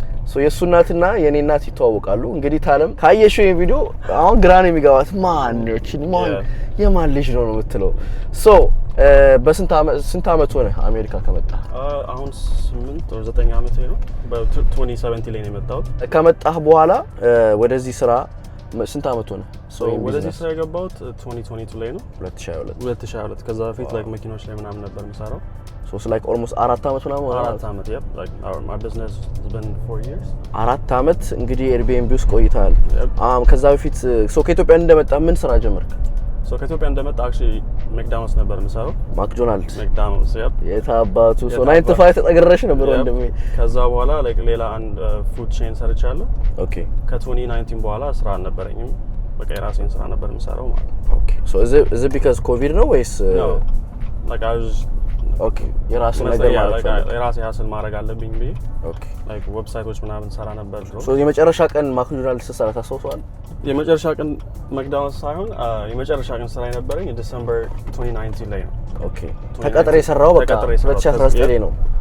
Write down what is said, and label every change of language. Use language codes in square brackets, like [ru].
[am] so የሱ እናትና የኔ እናት ይተዋወቃሉ እንግዲህ ታለም ካየሽው ይሄ ቪዲዮ አሁን ግራን የሚገባት ማን የማን ልጅ ነው የምትለው so በስንት አመት ሆነ አሜሪካ ከመጣ አሁን 8 or 9 አመት ነው በ2017 ላይ ነው የመጣሁት ከመጣህ በኋላ ወደዚህ ስራ ስንት አመት ሆነ ወደዚህ ስራ የገባሁት 2022 ላይ ነው 2022 ከዛ በፊት like መኪኖች ላይ ምናምን ነበር የምሰራው [en] so it's like almost 4 አመት ምናምን [am] 4 አመት [en] yep like my business has been 4 years [am] 4 አመት እንግዲህ ኤርቢኤንቢ ውስጥ ቆይተሃል ከዛ በፊት so ከኢትዮጵያ እንደመጣ ምን ስራ ጀመርክ so ከኢትዮጵያ እንደመጣ actually McDonald's ነበር የምሰራው [en] McDonald's yep [am] የታባቱ so 9 to 5 ተጠገረሽ ነበር ወንድሜ ከዛ በኋላ like ሌላ አንድ ፉድ ቼን ሰርቻለሁ [en] okay [am] ከ2019 በኋላ ስራ አልነበረኝም በቃ የራሴን ስራ ነበር የምሰራው ማለት [en] okay so is it because covid [am] ነው ወይስ [en] like I was [am] okay የራሴን ነገር ማለት ነው የራሴ ሀስል ማድረግ አለብኝ ብዬ [en] okay [am] like ዌብሳይቶች ምናምን ሰራ ነበር so የመጨረሻ ቀን ማክዶናልድስ ስራ ታስታውሳለህ የመጨረሻ ቀን መክዳውንስ ሳይሆን የመጨረሻ ቀን ስራ የነበረኝ ዲሴምበር 2019 ላይ ነው okay ተቀጥሬ የሰራው በቃ 2019 ላይ ነው